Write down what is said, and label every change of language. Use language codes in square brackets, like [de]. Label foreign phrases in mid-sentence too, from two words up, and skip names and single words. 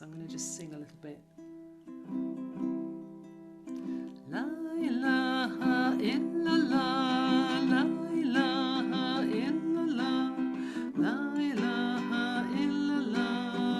[en] I'm going to just sing a little bit. [ar] لا إله إلا الله، لا إله إلا الله، لا إله إلا الله.